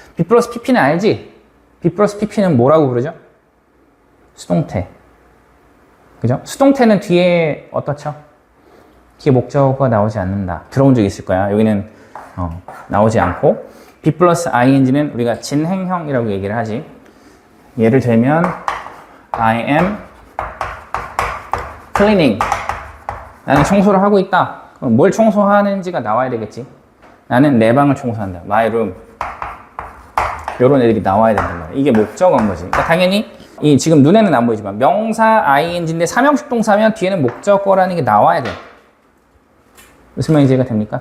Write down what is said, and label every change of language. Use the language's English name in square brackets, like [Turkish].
[Korean] B 플러스 PP는 알지? B 플러스 PP는 뭐라고 부르죠? 수동태. 그죠? 수동태는 뒤에 어떻죠? 뒤에 목적어가 나오지 않는다. 들어본 적 있을 거야. 여기는 나오지 않고 B 플러스 ING는 우리가 진행형이라고 얘기를 하지. [English] 예를 들면 I am cleaning. [Korean] 나는 청소를 하고 있다. 그럼 뭘 청소하는지가 나와야 되겠지. 나는 내 방을 청소한다. [English] My room. [Korean] 이런 애들이 나와야 된단 말이야. 이게 목적어인 거지. 그러니까 당연히 이 지금 눈에는 안 보이지만 명사 ing인데 삼형식 동사면 뒤에는 목적어라는 게 나와야 돼. 무슨 말인지 이해가 됩니까?